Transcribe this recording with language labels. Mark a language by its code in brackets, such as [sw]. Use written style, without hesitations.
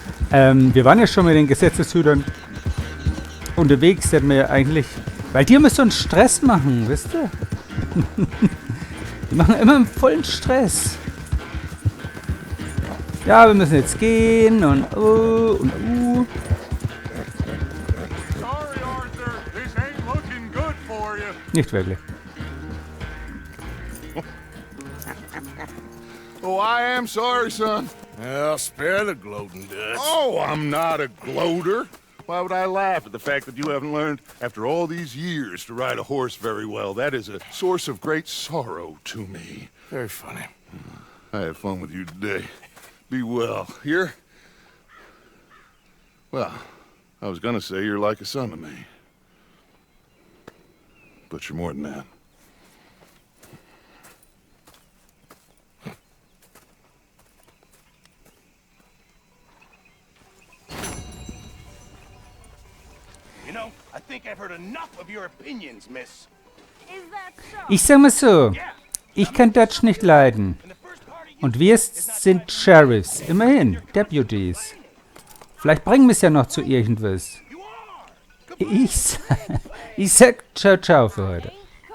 [de] Wir waren ja schon mit den Gesetzeshütern unterwegs, hätten wir ja eigentlich... Weil die müssen so einen Stress machen, wisst ihr? Die machen immer einen vollen Stress. Ja, wir müssen jetzt gehen und und [en] Sorry, Arthur. This ain't looking good for you. [de] Nicht wirklich. [en] Oh, I am sorry, son. Well, spare the gloating, Dutch. Oh, I'm not a gloater. Why would I laugh at the fact that you haven't learned, after all these years, to ride a horse very well? That is a source of great sorrow to me. Very funny. I had fun with you today. Be well. Here? Well, I was gonna say you're like a son to me. But you're more than that. You know, I think I've heard enough of your opinions, miss. [de] Ich sag mal so, ich kann Dutch nicht leiden. Und wir sind Sheriffs, immerhin, Deputies. Vielleicht bringen wir es ja noch zu irgendwas. Ich sag [it] ciao ciao [de] für heute.